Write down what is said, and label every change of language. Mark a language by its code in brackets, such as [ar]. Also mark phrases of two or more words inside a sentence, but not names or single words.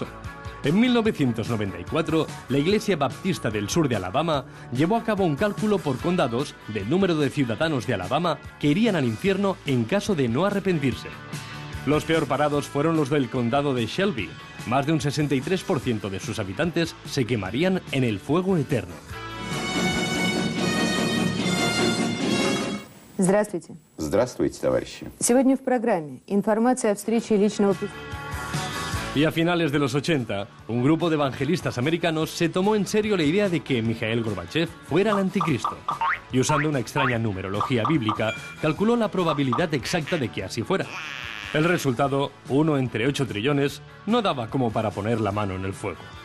[es] En 1994, la Iglesia Baptista del sur de Alabama llevó a cabo un cálculo por condados del número de ciudadanos de Alabama que irían al infierno en caso de no arrepentirse. Los peor parados fueron los del condado de Shelby. Más de un 63% de sus habitantes se quemarían en el fuego eterno. [ru] Здравствуйте. Здравствуйте, товарищи. Сегодня в программе информация о встрече личного... [es] Y a finales de los 80, un grupo de evangelistas americanos se tomó en serio la idea de que Mikhail Gorbachev fuera el anticristo. Y usando una extraña numerología bíblica, calculó la probabilidad exacta de que así fuera. El resultado, 1 entre 8 trillones, no daba como para poner la mano en el fuego.